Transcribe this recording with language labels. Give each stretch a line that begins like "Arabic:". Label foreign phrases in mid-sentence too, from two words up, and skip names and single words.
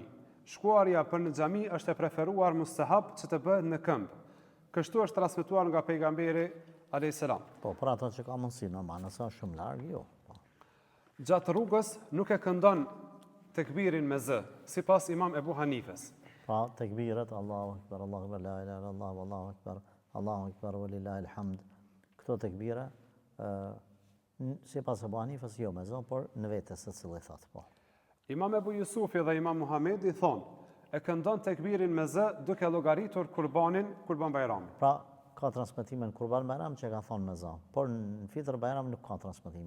Albanian: Shkuarja për në xhami është e preferuar mustahab që të bëhet në këmbë. Kështu është transmetuar nga pejgamberi
Arabic: عليه السلام.
Albanian: Po, për ato që ka mundësi, normal, nëse është shumë larg, jo. Po. Gjatë rrugës nuk e këndon tekbirin me zë, sipas Imam Ebu Hanifes. Pra, tekbiret,
Arabic: الله أكبر، الله أكبر، لا إله إلا الله، الله أكبر، الله أكبر, ولله الحمد.
Albanian: Këto tekbire, sipas Ebu Hanifes, jo me zë, por në vetes se cili thot, po. Imam Ebu Jusufi dhe Imam Muhamedi thonë, e këndon tekbirin me zë duke llogaritur kurban Bajramit. Pra, ka transmetime në Kurban Bajram që ka thonë me zë, por në Fitr Bajram nuk ka transmetime.